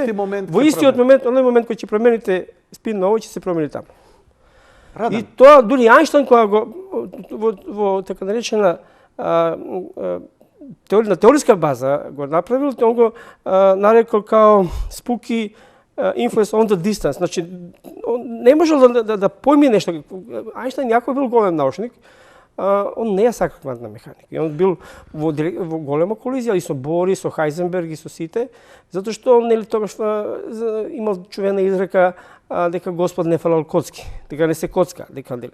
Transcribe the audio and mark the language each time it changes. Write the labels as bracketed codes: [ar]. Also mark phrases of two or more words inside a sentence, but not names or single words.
[mk] Во истиот момент, оној момент кој ќе промените спин на овој, ќе се промени таму. И тоа дури Ајнштајн кога го во така наречена на теориска база го направил, он го нарекол као [en] spooky influence on the distance. [mk] Значи, не можел да појми нешто. Ајнштајн јако бил голем научник, он не ја сака квантна механика. И он бил во голема колизија и со Бор, и со Хајзенберг, и со сите, затоа што он, нели, тогаш имал чувена изрека дека Господ не фалал коцки, дека не се коцка, дека нели.